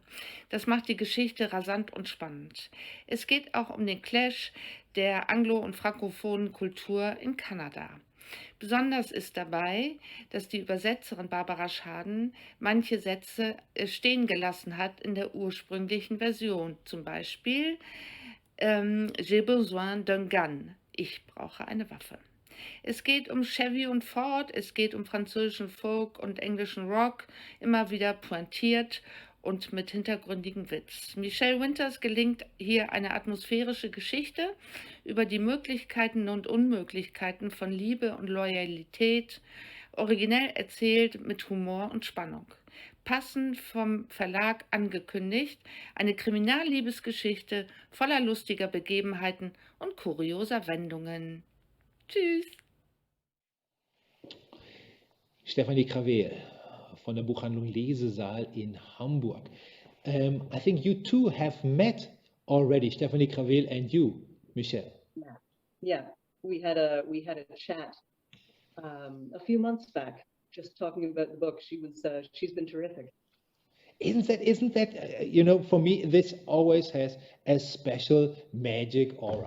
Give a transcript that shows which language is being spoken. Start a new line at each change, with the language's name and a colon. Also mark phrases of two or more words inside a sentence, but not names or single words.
German: Das macht die Geschichte rasant und spannend. Es geht auch um den Clash der anglo- und frankophonen Kultur in Kanada. Besonders ist dabei, dass die Übersetzerin Barbara Schaden manche Sätze stehen gelassen hat in der ursprünglichen Version. Zum Beispiel
French: J'ai besoin d'un gun.
German: Ich brauche eine Waffe. Es geht um Chevy und Ford, es geht um französischen Folk und englischen Rock, immer wieder pointiert und mit hintergründigem Witz. Michelle Winters gelingt hier eine atmosphärische Geschichte über die Möglichkeiten und Unmöglichkeiten von Liebe und Loyalität, originell erzählt mit Humor und Spannung. Passend vom Verlag angekündigt, eine Kriminalliebesgeschichte voller lustiger Begebenheiten und kurioser Wendungen. Tschüss! Stefanie Kravel von der Buchhandlung Lesesaal in Hamburg.
English: I think you two have met already, Stefanie Kravel and you, Michelle. Yeah. We had a chat a few months back, just talking about the book. She's been terrific. Isn't that you know, for me, this always has a special magic aura.